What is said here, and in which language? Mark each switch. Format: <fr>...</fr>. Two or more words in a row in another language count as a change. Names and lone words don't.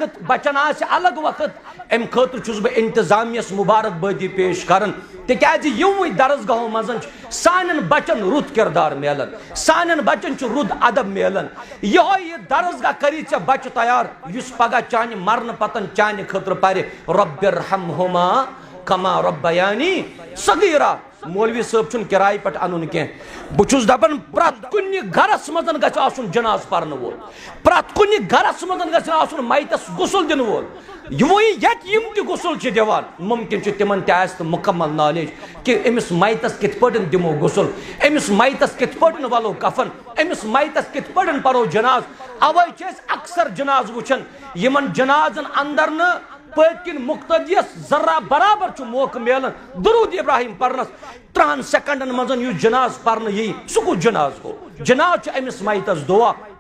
<ks>وقت امہِ خاطرٕ چھُس بہٕ انتظامیہس مبارک بٲدی پیش کران تِکیازِ یِموٕے درسگاہو منٛز چھُ سانٮ۪ن بچن رُت کردار میلان سانٮ۪ن بچن چھُ رُت ادب میلان یِہوٚے یہِ درسگاہ کری ژےٚ بچہِ تیار یُس پگاہ چانہِ مرنہٕ پتن چانہِ خٲطرٕ پرِ</ks> <ar>رب ارحمہما کما ربیانی صغیرا</ar> <ks>مولوی صٲب چھُنہٕ کِراے پٮ۪ٹھ اَنُن کینٛہہ بہٕ چھُس دپان پرٛٮ۪تھ کُنہِ گرس منٛز گژھِ آسُن جناز پرنہٕ وول پرٛٮ۪تھ کُنہِ گرس منٛز گژھِ آسُن میتس غسل دِنہٕ وول وۄنۍ ییٚتہِ یِم تہِ غسل چھِ دِوان مُمکِن چھُ تِمن تہِ آسہِ نہٕ مُکمل نالیج کہ أمِس میتس کِتھ پٲٹھۍ دِمو غسل أمِس میتس کِتھ پٲٹھۍ ولو کفن أمِس میتس کِتھ پٲٹھۍ پرو جناز اوے چھِ أسۍ اکثر جناز وٕچھان یِمن جنازن اندر نہٕ پٔتۍ کِنۍ مُقتدیس ذرا برابر چھُ موقعہٕ میلان درود ابراہیم پرنس 30 سیکنڈن منٛز یُس جناز پرنہٕ یی سُہ کُس جناز گوٚو جناز چھُ أمِس میتس دعا</ks>